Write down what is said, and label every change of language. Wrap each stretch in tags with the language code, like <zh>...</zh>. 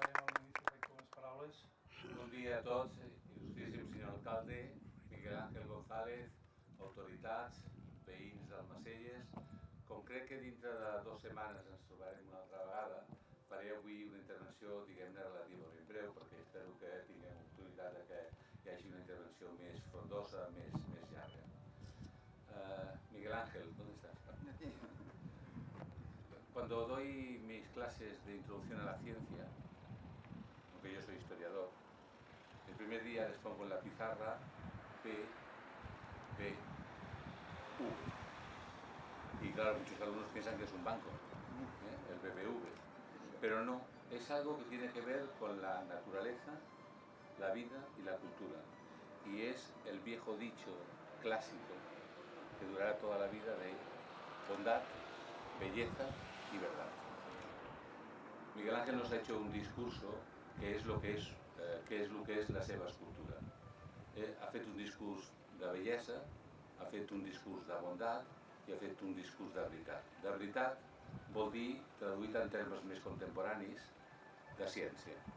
<ca>Bon dia a tots, il·lustríssim senyor alcalde, Miguel Ángel González, autoritats, veïns d'Almacelles. Com crec que dintre de 2 setmanes ens trobarem una altra vegada, faré avui una intervenció, diguem-ne, relativament breu, perquè espero que tinguem oportunitat de que hi hagi una intervenció més frondosa, més llarga.</ca> <es>Miguel Ángel, ¿dónde estás? Cuando doy mis clases de introducción a la ciencia, aunque yo soy historiador, el primer día les pongo en la pizarra P, B, U. Y claro, muchos alumnos piensan que es un banco, el BBV. Pero no, es algo que tiene que ver con la naturaleza, la vida y la cultura. Y es el viejo dicho clásico que durará toda la vida de bondad, belleza y verdad. Miguel Ángel nos ha hecho un discurso que</es> <ca>és el que és la seva escultura. Ha fet un discurs de bellesa, ha fet un discurs de bondat i ha fet un discurs de veritat. De veritat vol dir, traduït en termes més contemporanis, de ciència.</ca>